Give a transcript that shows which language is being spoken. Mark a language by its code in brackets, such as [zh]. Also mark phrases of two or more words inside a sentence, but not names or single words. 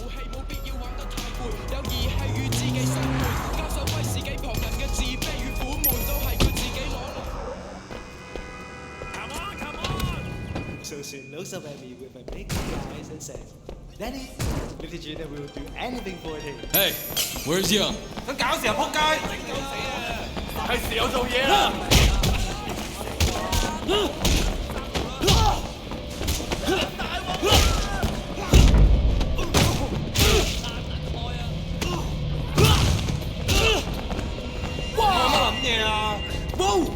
[en] So soon looks up at me with my big eyes and says, Daddy, little Gina will do anything for him. Hey, where's Young? [yue] 想搞事啊，仆街！係時候做嘢啦！哇！乜撚嘢啊？哇！